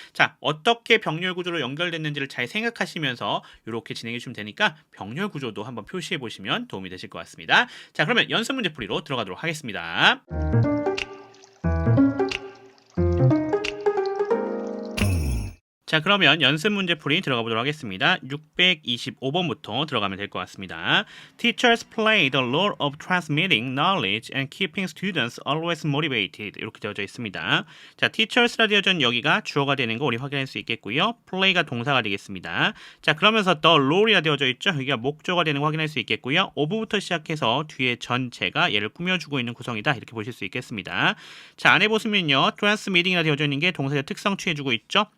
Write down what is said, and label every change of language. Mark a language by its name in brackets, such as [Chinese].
[Korean] 자, 어떻게 병렬 구조로 연결됐는지를 잘 생각하시면서 이렇게 진행해 주시면 되니까 병렬 구조도 한번 표시해 보시면 도움이 되실 것 같습니다. 자, 그러면 연습 문제 풀이로 들어가도록 하겠습니다. 자, 그러면 연습 문제 풀이 들어가 보도록 하겠습니다. 625번부터 들어가면 될 것 같습니다. [English] Teachers play the role of transmitting knowledge and keeping students always motivated. [Korean] 이렇게 되어져 있습니다. 자, teachers라 되어져 있는 여기가 주어가 되는 거 우리 확인할 수 있겠고요. play가 동사가 되겠습니다. 자, 그러면서 [English] the role [Korean] 이라 되어져 있죠. 여기가 목적어가 되는 거 확인할 수 있겠고요. of부터 시작해서 뒤에 전체가 얘를 꾸며주고 있는 구성이다. 이렇게 보실 수 있겠습니다. 자, 안에 보시면요. transmitting이라 되어져 있는 게 동사의 특성 취해주고 있죠.